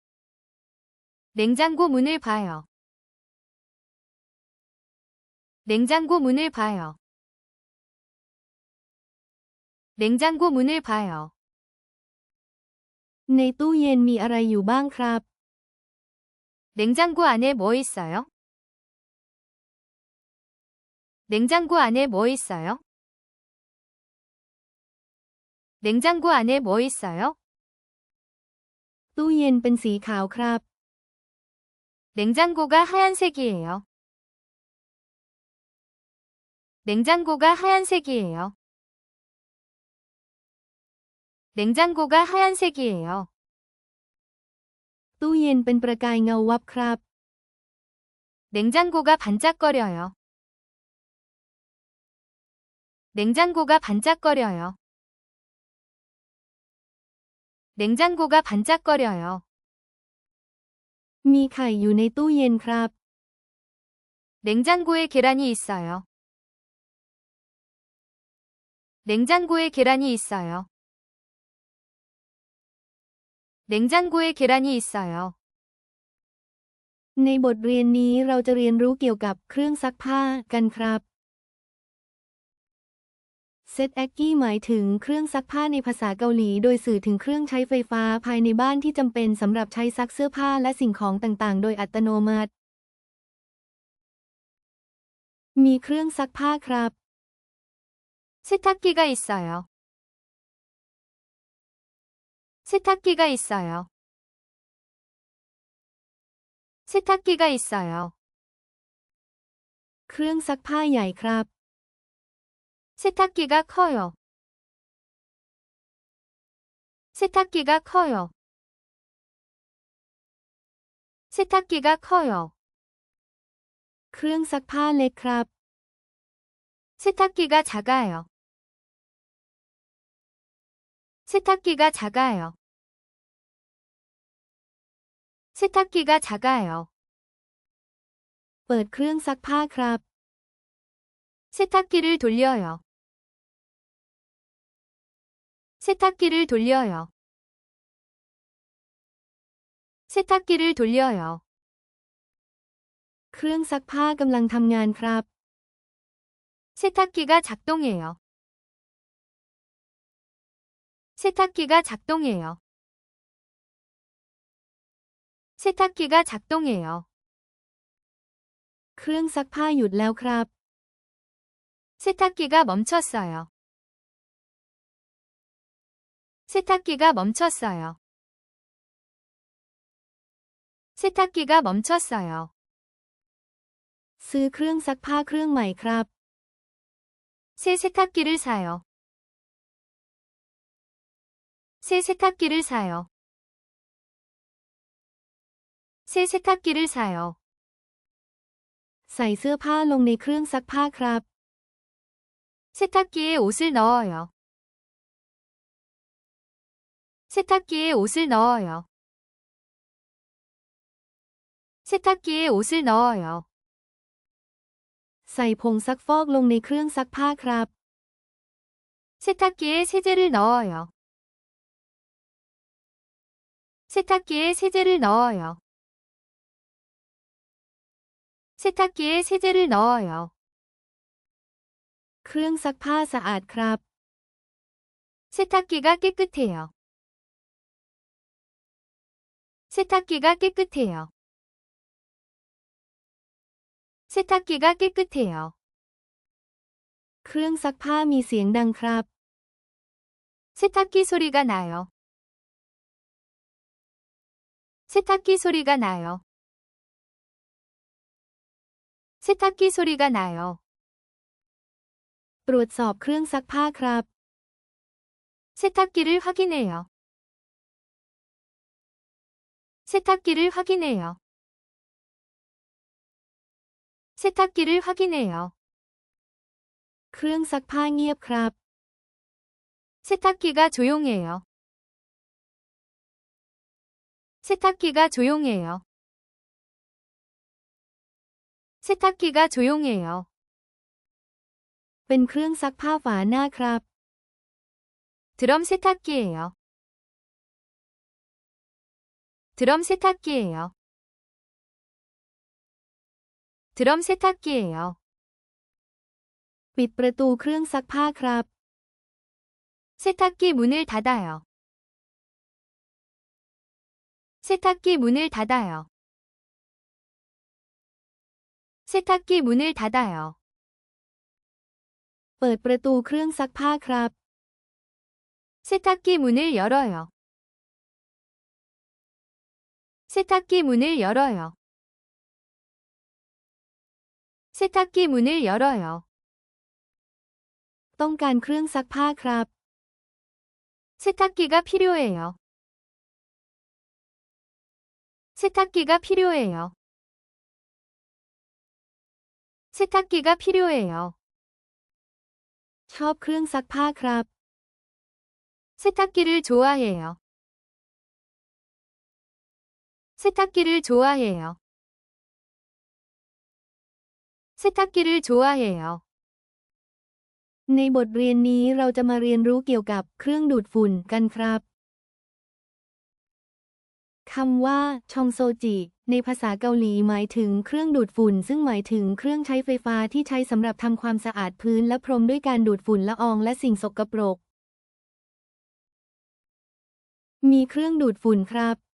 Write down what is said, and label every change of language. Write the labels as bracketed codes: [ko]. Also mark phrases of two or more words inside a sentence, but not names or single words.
[ko] 냉장고 문을 봐요. 냉장고 문을 봐요. 냉장고 문을 봐요. [th] ในตู้เย็นมีอะไรอยู่บ้างครับ [ko] 냉장고 안에 뭐 있어요? 냉장고 안에 뭐 있어요? 냉장고 안에 뭐 있어요? [th] ตู้เย็นเป็นสีขาวครับ [ko] 냉장고가 하얀색이에요. 냉장고가 하얀색이에요. 냉장고가 하얀색이에요. [th] ตู้เย็นเป็นประกายเงาวับครับ [ko] 냉장고가 반짝거려요. 냉장고가 반짝거려요. 냉장고가 반짝거려요. [th] มีไข่อยู่ในตู้เย็นครับ [ko] 냉장고에 계란이 있어요. 냉장고에 계란이 있어요. 냉장고에 계란이 있어요. [th] ในบทเรียนนี้เราจะเรียนรู้เกี่ยวกับเครื่องซักผ้ากันครับ เซตแอคกี้หมายถึงเครื่องซักผ้าในภาษาเกาหลีโดยสื่อถึงเครื่องใช้ไฟฟ้าภายในบ้านที่จำเป็นสำหรับใช้ซักเสื้อผ้าและสิ่งของต่างๆโดยอัตโนมัติ มีเครื่องซักผ้าครับ [ko] 세탁기가 있어요. 세탁기가 있어요. 세탁기가 있어요. [th] เครื่องซักผ้าใหญ่ครับ [ko] 세탁기가 커요. 세탁기가 커요. 세탁기가 커요. [th] เครื่องซักผ้าเล็กครับ [ko] 세탁기가 작아요. 세탁기가 작아요. 세탁기가 작아요. [th] เปิดเครื่องซักผ้าครับ [ko] 세탁기를 돌려요. 세탁기를 돌려요. 세탁기를 돌려요. [th] เครื่องซักผ้ากำลังทำงานครับ [ko] 세탁기가 작동해요. 세탁기가 작동해요. 세탁기가 작동해요. [th] เครื่องซักผ้าหยุดแล้วครับ [ko] 세탁기가 멈췄어요. 세탁기가 멈췄어요. 세탁기가 멈췄어요. [th] ซื้อเครื่องซักผ้าเครื่องใหม่ครับ [ko] 새 세탁기를 사요. 새 세탁기를 사요. 새 세탁기를 사요. [th] ใส่เสื้อผ้าลงในเครื่องซักผ้าครับ [ko] 세탁기에 옷을 넣어요. 세탁기에 옷을 넣어요. 세탁기에 옷을 넣어요. [th] ใส่ผงซักฟอกลงในเครื่องซักผ้าครับ [ko] 세탁기에 세제를 넣어요. 세탁기에 세제를 넣어요. 세탁기에 세제를 넣어요. [th] เครื่องซักผ้าสะอาดครับ [ko] 세탁기가 깨끗해요. 세탁기가 깨끗해요. 세탁기가 깨끗해요. [th] เครื่องซักผ้ามีเสียงดังครับ [ko] 세탁기 소리가 나요. 세탁기 소리가 나요. 세탁기 소리가 나요. [th] ตรวจสอบเครื่องซักผ้าครับ [ko] 세탁기를 확인해요. 세탁기를 확인해요. 세탁기를 확인해요. [th] เครื่องซักผ้าเงียบครับ [ko] 세탁기가 조용해요. 세탁기가 조용해요. 세탁기가 조용해요. [th] เป็นเครื่องซักผ้าฝาหน้าครับ [ko] 드럼 세탁기예요. 드럼 세탁기예요. 드럼 세탁기예요. [th] ปิดประตูเครื่องซักผ้าครับ [ko] 세탁기 문을 닫아요. 세탁기 문을 닫아요. 세탁기 문을 닫아요. [th] เปิดประตูเครื่องซักผ้าครับ [ko] 세탁기 문을 열어요. 세탁기 문을 열어요. 세탁기 문을 열어요. [th] ต้องการเครื่องซักผ้าครับ [ko] 세탁기가 필요해요. 세탁기가 필요해요. 세탁기가 필요해요. [th] ชอบเครื่องซักผ้าครับ [ko] 세탁기를 좋아해요. 세탁기를 좋아해요. 세탁기를 좋아해요. [th] ในบทเรียนนี้เราจะมาเรียนรู้เกี่ยวกับเครื่องดูดฝุ่นกันครับ คำว่าชองโซจิในภาษาเกาหลีหมายถึงเครื่องดูดฝุ่นซึ่งหมายถึงเครื่องใช้ไฟฟ้าที่ใช้สำหรับทำความสะอาดพื้นและพรมด้วยการดูดฝุ่นละอองและสิ่งสกปรก มีเครื่องดูดฝุ่นครับ